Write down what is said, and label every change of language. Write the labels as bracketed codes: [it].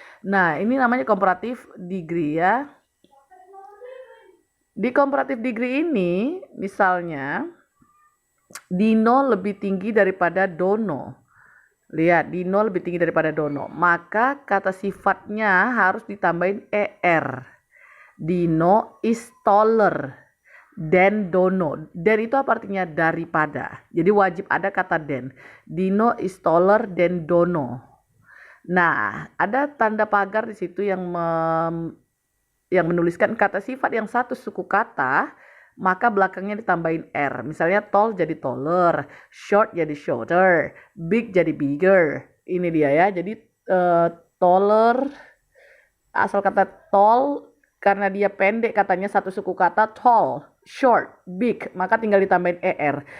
[id] Nah, ini namanya comparative degree ya. Di comparative degree ini, misalnya Dino lebih tinggi daripada Dono. Lihat, Dino lebih tinggi daripada Dono. Maka kata sifatnya harus ditambahin ER. [en] Dino is taller than Dono. Than [id] itu apa artinya? Daripada. Jadi wajib ada kata [en] than. Dino is taller than Dono. [id] Nah, ada tanda pagar di situ yang menuliskan kata sifat yang satu suku kata, maka belakangnya ditambahin R. Misalnya tall jadi taller, short jadi shorter, big jadi bigger. Ini dia ya. Jadi taller, asal kata tall karena dia pendek katanya satu suku kata tall, short, big, maka tinggal ditambahin ER.